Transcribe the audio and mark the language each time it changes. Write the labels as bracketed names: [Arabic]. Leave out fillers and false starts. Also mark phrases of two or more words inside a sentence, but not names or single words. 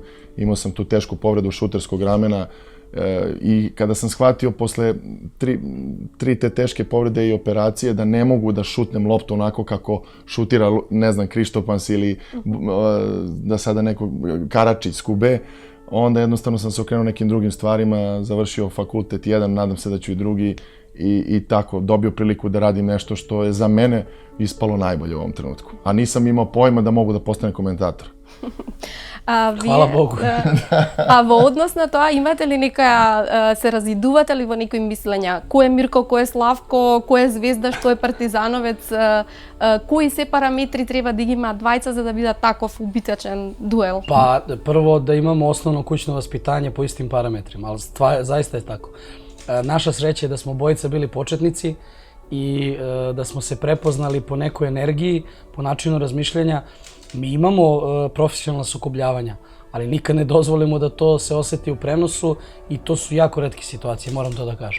[Serbian] Imao sam tu tešku povredu šuterskog ramena i kada sam shvatio posle tri te teške povrede i operacije da ne mogu da šutnem loptu onako kako šutira, ne znam, Krištopans ili da sada neko Karačić s Kube, onda jednostavno sam se okrenuo nekim drugim stvarima, završio fakultet jedan, nadam se da ću i drugi i tako dobio priliku da radim nešto što je za mene ispalo najbolje u ovom trenutku. A nisam imao pojma da mogu da postanem komentator. Hvala Bogu. [Macedonian] А во однос на тоа, имате ли некоја, се разидувате ли во некои мислења? Кој е Мирко, кој е Славко, кој е Звезда, што е Партизановец? Кои се параметри треба да ги имаат двајца за да бидат таков убитачен дуел? [Serbian] Pa, prvo da imamo osnovno kućno vaspitanje po istim parametrima, ali zaista je tako. Naša sreća je da smo obojica bili početnici i da smo se prepoznali po nekoj energiji, po načinu razmišljanja. Mi imamo profesionalna sukobljavanja, ali nikad ne dozvolimo da to se oseti u prenosu i to su jako retke situacije, moram to da kažem.